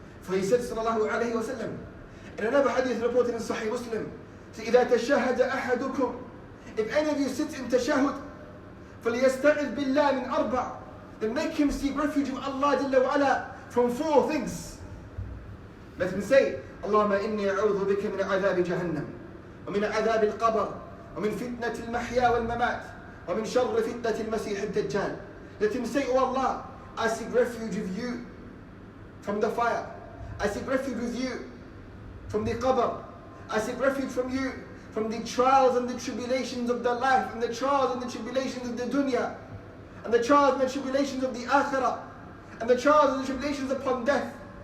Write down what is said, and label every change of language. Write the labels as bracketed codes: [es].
[en] For he said sallallahu alayhi wa sallam, in another hadith reported in Sahih Muslim, [ar] إِذَا تَشَهَدَ أَحَدُكُمْ, [en] if any of you sits in tashahud, [ar] فَلْيَسْتَعِذْ بِاللَّهِ مِنْ أَرْبَعٍ, [en] then make him seek refuge of Allah Jalla wa Ala from 4 things. Let him say, [ar] اللهم إني أعوذ بك من عذاب جهنم ومن عذاب القبر ومن فتنة المحيا والممات ومن شر فتنة المسيح الدجال. [en] Let him say, oh Allah, I seek refuge of you from the fire. I seek refuge with you from the qabr. I seek refuge from you from the trials and the tribulations of the life, and the trials and the tribulations of the dunya, and the trials and the tribulations of the akhirah, and the trials and the tribulations upon death.